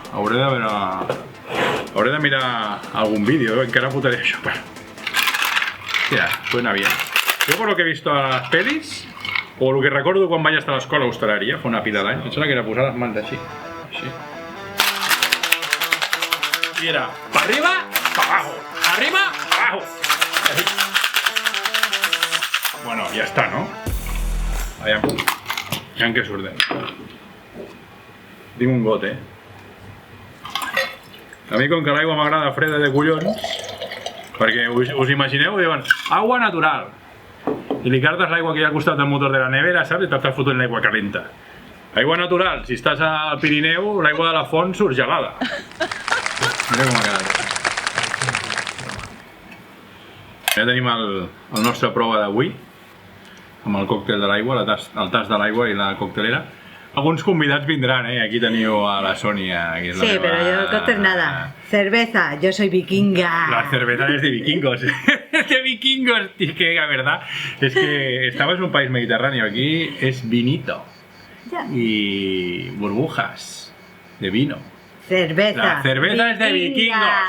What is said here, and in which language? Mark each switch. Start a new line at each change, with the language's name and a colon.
Catalan: Hauré de mirar algun vídeo, encara fotaré això. Hòstia,
Spanish: suena bien. Jo por lo que he visto a las pelis, o lo que recordo
Catalan: quan vaig estar a l'escola d'hostaleria, fa una pila d'anys, em sembla que era posar les mans així.
Spanish: I era, pa arriba, pa abajo, arriba, pa abajo.
Catalan: Bueno, ja està, no? Aviam què surt d'ell. Tinc un got, A mi com que l'aigua m'agrada freda de collons, perquè us imagineu, diuen,
Spanish: agua natural.
Catalan: I li cartes l'aigua que hi ha al costat del motor de la nevera, saps? I t'estàs fotent l'aigua calenta. Aigua natural, si estàs al Pirineu, l'aigua de la font surt gelada. Mira com ha quedat. Ja tenim el nostre prova d'avui, amb el còctel de l'aigua, el tas de l'aigua i la coctelera. Alguns convidats vindran, Aquí teniu a la Sònia.
Spanish: Sí, pero yo cóctel nada. Cerveza, yo soy vikinga. La cerveza es de vikingos. Es de vikingos, tío, que la verdad es que estamos en un país mediterráneo. Aquí es vinito. Ya. Y burbujas de vino. Cerveza. La cerveza es de vikingos.